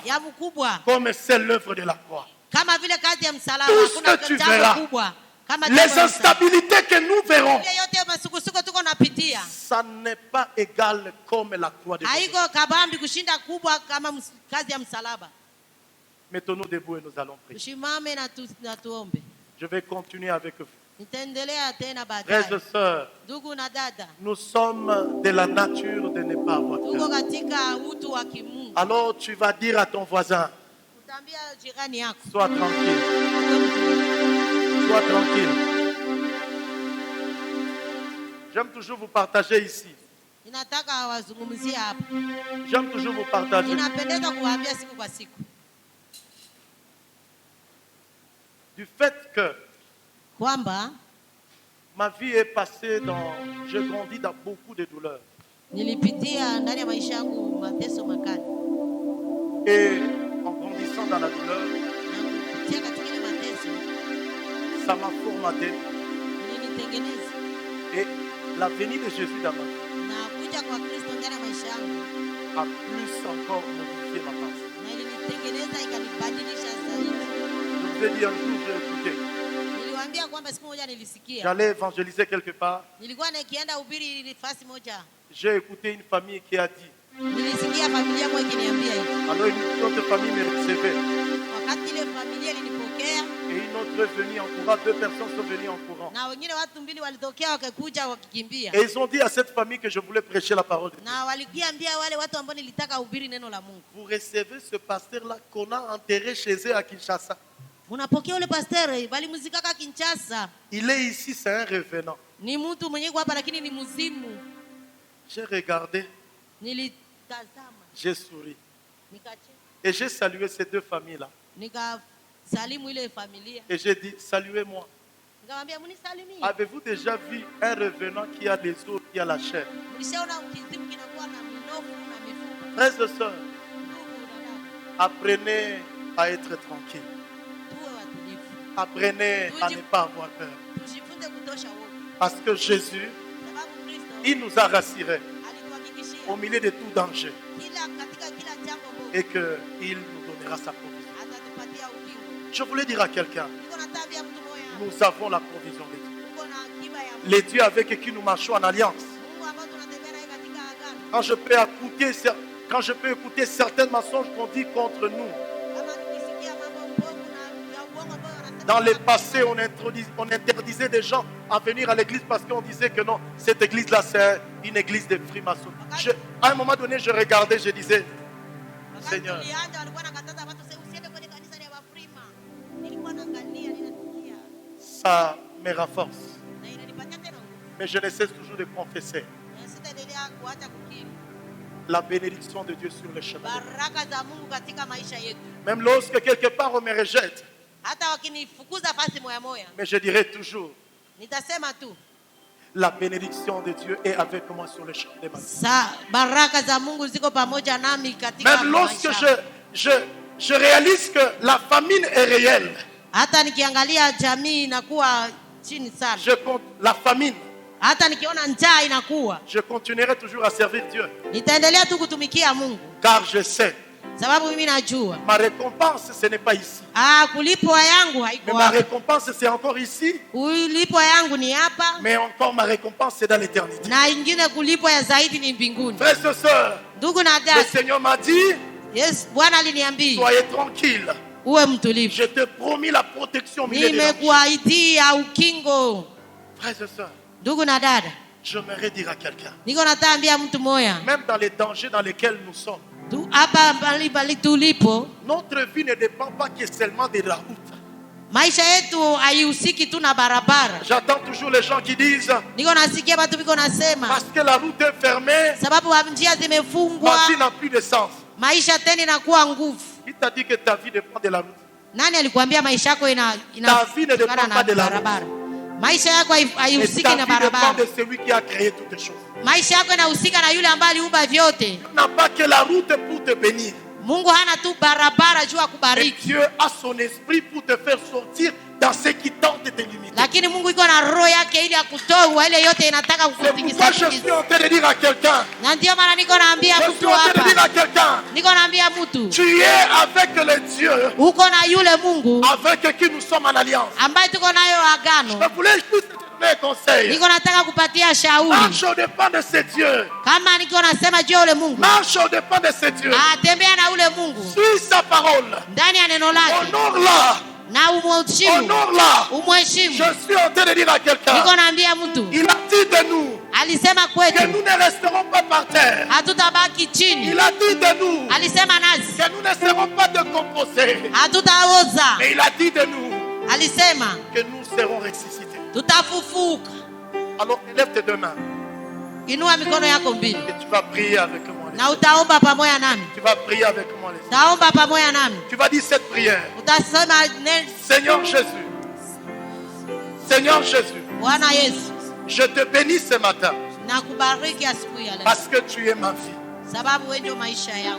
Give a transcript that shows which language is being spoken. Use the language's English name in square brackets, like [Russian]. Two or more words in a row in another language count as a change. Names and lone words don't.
[Swahili] ya mkubwa [French] comme c'est l'œuvre de la croix. [Swahili] kama vile kazi ya msalaba. [French] Tout ce [Swahili] Hakuna [French] que tu verras, [Swahili] jambo kubwa kama jambo [French] Les [Swahili] la msalaba. [French] instabilités que nous verrons, [Swahili] Ile yote masukosuko tuko napitia [French] ça n'est pas égal comme la croix de Jésus. [Swahili] haiko kabambi kushinda kubwa kama kazi ya msalaba. [French] Mettons-nous debout et nous allons prier. [Swahili] Tusimame na tuombe. [French] Je vais continuer avec vous. [Swahili] Nitaendelea tena [French] Frères et [Swahili] baadaye. [French] sœurs, [Swahili] Ndugu na dada, [French] nous sommes de la nature de ne pas avoir [Swahili] tuko [French] peur. [Swahili] katika utu wa kimungu. [French] Alors tu vas dire à ton voisin, [Swahili] Utaambia jirani yako, [French] sois tranquille, sois tranquille. J'aime toujours vous partager ici. [Swahili] ninataka wazungumzie hapa. [French] J'aime toujours vous partager. [Swahili] Inapendeza kuwaambia siku kwa siku [French] Du fait que [Swahili] kwamba [French] ma vie est passée dans... Je grandis dans beaucoup de douleurs. [Swahili] nilipitia ndani ya maisha yangu mateso makali, [French] Et en grandissant dans la douleur, [Swahili] na kupitia katika ile mateso [French] ça m'a formaté. [Swahili] ilinitengeneza, [French] Et la venue de Jésus dans ma vie [Swahili] na kuja kwa Kristo ndani ya maisha yangu [French] a plus encore modifié ma pensée. [Swahili] na ilinitengeneza ikanibadilisha zaidi. [French] Je vous ai dit un jour, j'ai écouté. [Swahili] Niliwaambia kwamba siku moja nilisikia, [French] J'allais évangéliser quelque part. [Swahili] nilikuwa nikienda ubiri nafasi moja, [French] J'ai écouté une famille qui a dit, [Swahili] nilisikia familia moja ikiniambia hivi. [French] alors une autre famille me recevait. [Swahili] Wakati ile familia ilinipokea [French] revenus en courant, 2 personnes sont venues en courant. [Swahili] na wengine watu mbili walitokea wakakuja wakikimbia, [French] Et ils ont dit à cette famille que je voulais prêcher la parole de Dieu. [Swahili] na walikiambia wale watu ambao nilitaka hubiri neno la Mungu. [French] Vous recevez ce pasteur-là qu'on a enterré chez eux à Kinshasa. [Swahili] Unapokea ule pastor walimzikaka Kinshasa. [French] Il est ici, c'est un revenant. [Swahili] Ni mtu mwenye hapa lakini ni mzimu. [French] J'ai regardé, [Swahili] Nilitazama, [French] j'ai souri. [Swahili] nikacheka, [French] Et j'ai salué ces 2 familles-là. [Swahili] nikasalimu ile familia. [French] Et j'ai dit, saluez-moi. [Swahili] Nikamwambia mnisalimie. [French] Avez-vous déjà vu un revenant qui a les os, qui a la chair? [Swahili] Mlishaona kizimu kinakuwa na minofu na mifupa? [French] Frères et sœurs, [Swahili] Ndugu na dada, [French] apprenez à être tranquille. [Swahili] tuwe watulivu. [French] Apprenez à ne pas avoir peur. [Swahili] Tujifunze kutosha wote. [French] Parce que Jésus, [Swahili] Sababu Kristo [French] il nous a rassurés [Swahili] alituhakikishia [French] au milieu de tout danger [Swahili] katika kila jambo bovu [French] et qu'il nous donnera sa provision. [Swahili] atatupatia ukingo. [French] Je voulais dire à quelqu'un, [Swahili] Niko na tabia mtu moya. [French] nous avons la provision de Dieu. [Swahili] Tuko na akiba ya Mungu. [French] Les dieux avec qui nous marchons en alliance. [Swahili] Mungu ambao tunatembea naye katika agano. [French] Quand je peux écouter certains mensonges qu'on dit contre nous. [Swahili] Kama nikisikia mambo mbovu na ya uongo ambao wanasema. [French] Dans le passé, on interdisait des gens à venir à l'église parce qu'on disait que non, cette église-là, c'est une église de frimaçons. À un moment donné, je regardais, je disais, [Swahili] Wakati [French] Seigneur, [Swahili] tulianza walikuwa nakataza watu usiende kwenye kanisa la Wafrima. Nilikuwa naangalia ninasikia [French] ça me renforce. [Swahili] na inanipatia tena nguvu. [French] Mais je ne cesse toujours de confesser [Swahili] Na sitaendelea kuacha kukiri [French] la bénédiction de Dieu sur le chemin. [Swahili] baraka za Mungu katika maisha yetu. [French] Même lorsque quelque part on me rejette, [Swahili] Hata wakinifukuza fasi moya moya, [French] mais je dirai toujours, [Swahili] nitasema tu [French] la bénédiction de Dieu est avec moi sur le chemin de ma vie. [Swahili] baraka za Mungu ziko pamoja nami katika [French] Même lorsque [Swahili] maisha. [French] je réalise que la famine est réelle, [Swahili] Hata nikiangalia jamii inakuwa chini sana, [French] la famine, [Swahili] hata nikiona njaa inakuwa, [French] je continuerai toujours à servir Dieu. [Swahili] nitaendelea tu kutumikia Mungu, [French] Car je sais, [Swahili] sababu mimi najua [French] ma récompense, ce n'est pas ici. [Swahili] kulipwa yangu [French] Mais [Swahili] haiko [French] ma [Swahili] hapa. [French] récompense, c'est encore ici. [Swahili] Kulipwa yangu ni hapa, [French] Mais encore ma récompense, c'est dans l'éternité. [Swahili] na ingine kulipwa ya zaidi ni mbinguni. [French] Frères et sœurs, [Swahili] Ndugu na [French] le [Swahili] dada, [French] Seigneur m'a dit, [Swahili] Yes, Bwana aliniambia [French] soyez tranquille. [Swahili] uwe mtulivu. [French] Je te promis la protection au milieu des dangers. [Swahili] Nimekuahidia ukingo. [French] Frères et sœurs, [Swahili] Ndugu na dada, [French] j'aimerais dire à quelqu'un, [Swahili] niko nataambia mtu moya [French] même dans les dangers dans lesquels nous sommes, [Swahili] hapa mbali tulipo, [French] notre vie ne dépend pas que seulement de la route. [Swahili] maisha yetu haihusiki tu na barabara. [French] J'entends toujours les gens qui disent, [Swahili] Niko nasikia watu biko nasema [French] parce que la route est fermée, [Swahili] sababu njia zimefungwa, [French] ma vie n'a plus de sens. [Swahili] maisha tena inakuwa nguvu. [French] Qui t'a dit que ta vie dépend de la route? [Swahili] Nani alikuambia maisha yako [French] Ta vie ne dépend [Swahili] inatokana [French] pas [Swahili] na [French] de la route. [Swahili] barabara? Maisha yako [French] Et [Swahili] haihusiki [French] ta [Swahili] na [French] vie dépend [Swahili] barabara. [French] de celui qui a créé toutes les choses. [Swahili] Maisha yako inahusika na yule ambaye aliumba vyote. [French] Dieu n'a pas que la route pour te bénir. [Swahili] Mungu hana tu barabara juu ya [French] Et [Swahili] kubariki, [French] Dieu a son esprit pour te faire sortir dans ce qui tente de te limiter. [Swahili] lakini Mungu iko na roho yake ili akutoe ile yote inataka [French] C'est pourquoi [Swahili] kukutikisa. [French] je suis en train de dire à quelqu'un, [Swahili] Na ndio maana niko naambia [French] je suis [Swahili] mtu [French] en train de dire [Swahili] hapa, [French] à quelqu'un, [Swahili] niko naambia mtu [French] tu es avec le Dieu [Swahili] uko na yule Mungu [French] avec qui nous sommes en alliance. [Swahili] ambaye tuko nayo agano. [French] Je voulais juste te donner un conseil. [Swahili] Niko nataka kupatia shauri, [French] Marche au dépend de ce Dieu. [Swahili] kama niko nasema juu ya ule Mungu, [French] Marche au dépend de ce Dieu. [Swahili] atembea na ule Mungu [French] Suis sa parole. [Swahili] ndani ya neno lake [French] Honore-la. [Swahili] na umheshimu, [French] Honore-la. [Swahili] umheshimu. [French] Je suis en train de dire à quelqu'un, [Swahili] Niko naambia mtu, [French] il a dit de nous [Swahili] alisema [French] que [Swahili] kwetu [French] nous ne resterons pas par terre. [Swahili] hatutabaki chini, [French] Il a dit de nous [Swahili] alisema nasi [French] que nous ne serons pas décomposés. [Swahili] hatutaoza, [French] Mais il a dit de nous [Swahili] alisema [French] que nous serons ressuscités. [Swahili] tutafufuka. [French] Alors élève tes deux mains [Swahili] Inua mikono yako mbili [French] et tu vas prier avec moi. [Swahili] na utaomba pamoja nami, [French] Tu vas prier avec moi. [Swahili] utaomba pamoja nami, [French] Tu vas dire cette prière. [Swahili] utasema neno. [French] Seigneur Jésus. Seigneur Jésus. [Swahili] Bwana Yesu, [French] Je te bénis ce matin [Swahili] nakubariki asubuhi ya leo [French] parce que tu es ma vie. [Swahili] sababu wewe ndio maisha yangu.